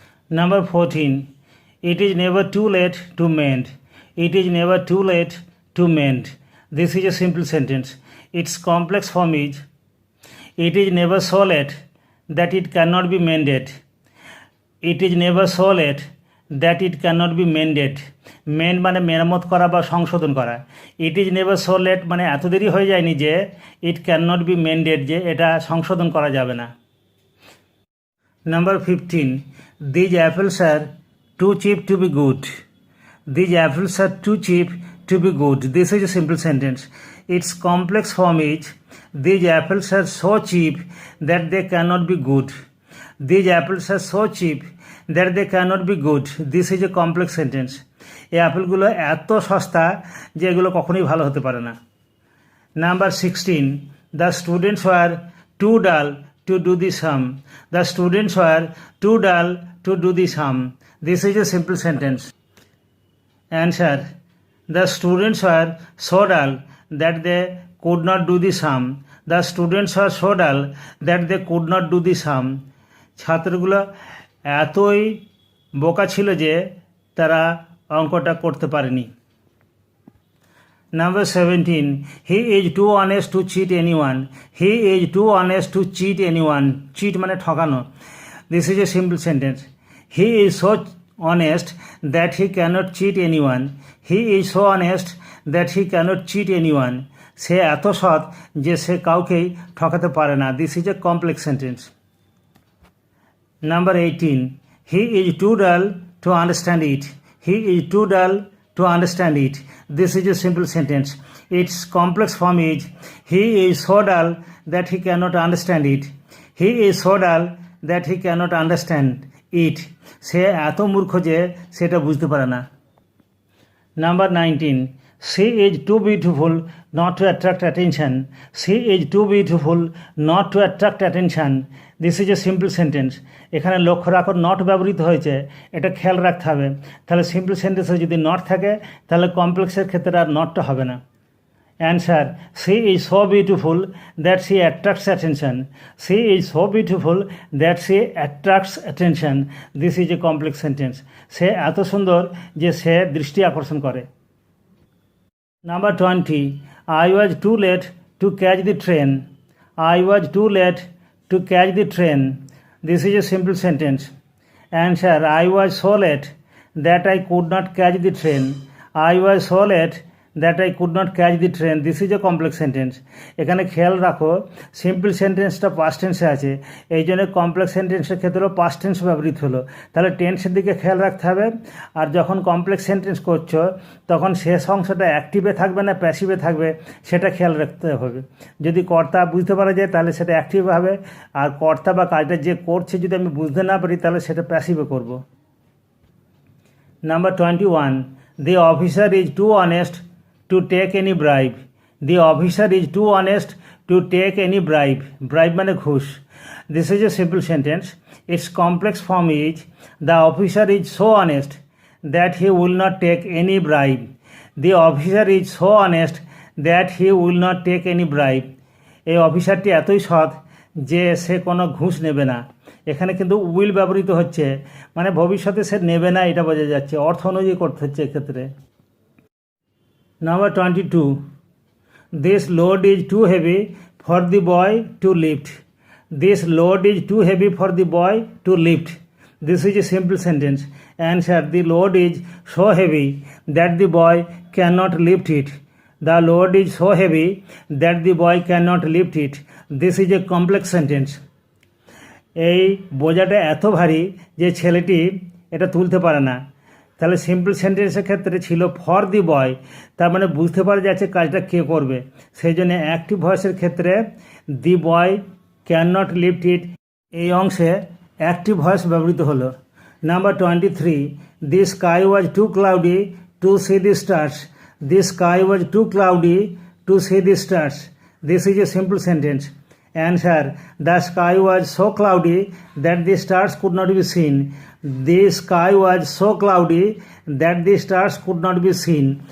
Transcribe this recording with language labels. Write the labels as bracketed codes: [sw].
[en] Number 14. It is never too late to mend. It is never too late to mend. This is a simple sentence. Its complex form is, it is never so late that it cannot be mended. It is never so late that it cannot be mended. [bn] Mend মানে মেরামত করা বা সংশোধন করা। [en] It is never so late [bn] মানে এত দেরি হয়ে যায়নি যে [en] it cannot be mended, [bn] যে এটা সংশোধন করা যাবে না। [en] Number 15. These apples are too cheap to be good. These apples are too cheap to be good. This is a simple sentence. Its complex form is, these apples are so cheap that they cannot be good. These apples are so cheap that they cannot be good. This is a complex sentence. [bn] এই অ্যাপেলগুলো এত সস্তা যে এগুলো কখনোই ভালো হতে পারে না। [en] Number 16. The students were too dull to do the sum. The students were too dull to do the sum. This is a simple sentence. Answer. The students were so dull that they could not do the sum. The students were so dull that they could not do the sum. [bn] ছাত্রগুলো এতই বোকা ছিল যে তারা অঙ্কটা করতে পারেনি। [en] Number 17. He is too honest to cheat anyone. He is too honest to cheat anyone. [bn] Cheat মানে ঠকানো। [en] This is a simple sentence. He is so honest that he cannot cheat anyone. He is so honest that he cannot cheat anyone. [bn] সে এত সৎ যে সে কাউকেই ঠকাতে পারে না। [en] This is a complex sentence. Number 18. He is too dull to understand it. He is too dull to understand it. This is a simple sentence. Its complex form is he is so dull that he cannot understand it. He is so dull that he cannot understand it. [bn] সে এত মূর্খ যে সেটা বুঝতে পারে না। [en] Number 19. She is too beautiful not to attract attention. She is too beautiful not to attract attention. This is a simple sentence. [bn] এখানে লক্ষ্য রাখো নট ব্যবহৃত হয়েছে, এটা খেয়াল রাখতে হবে। তাহলে সিম্পল সেন্টেন্সে যদি নট থাকে তাহলে কমপ্লেক্সের ক্ষেত্রে আর নটটা হবে না। [en] Answer. she is so beautiful that she attracts attention. She is so beautiful that she attracts attention. This is a complex sentence. [bn] সে এত সুন্দর যে সে দৃষ্টি আকর্ষণ করে। [en] Number 20. I was too late to catch the train. I was too late to catch the train. This is a simple sentence. Answer. I was so late that I could not catch the train. I was so late that I could not catch the train. This is a complex sentence. [bn] এখানে খেয়াল রাখো simple সেন্টেন্সটা past টেন্সে আছে, এই জন্য complex সেন্টেন্সের ক্ষেত্রেও পাস্ট টেন্স ব্যবহৃত হলো। তাহলে টেন্সের দিকে খেয়াল রাখতে হবে। আর যখন কমপ্লেক্স সেন্টেন্স করছো তখন শেষ অংশটা অ্যাক্টিভে থাকবে না প্যাসিভে থাকবে সেটা খেয়াল রাখতে হবে। যদি কর্তা বুঝতে পারা যায় তাহলে সেটা অ্যাক্টিভ হবে, আর কর্তা বা কাজটা যে করছে যদি আমি বুঝতে না পারি তাহলে সেটা প্যাসিভে করব। [en] Number 21. The officer is too honest to take any bribe. The officer is too honest to take any bribe. Bribe [bn] মানে ঘুষ। [en] This is a simple sentence. Its complex form is the officer is so honest that he will not take any bribe. The officer is so honest that he will not take any bribe. [bn] এই অফিসারটি এতই সৎ যে সে কোনো ঘুষ নেবে না। এখানে কিন্তু উইল ব্যবহৃত হচ্ছে, মানে ভবিষ্যতে সে নেবে না এটা বোঝা যাচ্ছে, অর্থ অনুযায়ী করতে হচ্ছে এক্ষেত্রে। [en] Number 22. This load is too heavy for the boy to lift. This load is too heavy for the boy to lift. This is a simple sentence. Answer. The load is so heavy that the boy cannot lift it. The load is so heavy that the boy cannot lift it. This is a complex sentence. [bn] এই বোঝাটা এত ভারী যে ছেলেটি এটা তুলতে পারে না। তাহলে সিম্পল সেন্টেন্সের ক্ষেত্রে ছিল [en] for the boy, [bn] তার মানে বুঝতে পারা যাচ্ছে কাজটা কে করবে, সেই জন্য অ্যাক্টিভ ভয়েসের ক্ষেত্রে [en] the boy can not lift it [bn] এই অংশে অ্যাক্টিভ ভয়েস ব্যবহৃত হলো। [en] Number 23. The sky was too cloudy to see the stars. The sky was too cloudy to see the stars. This is a simple sentence. Answer. The sky was so cloudy that the stars could not be seen. The sky was so cloudy that the stars could not be seen.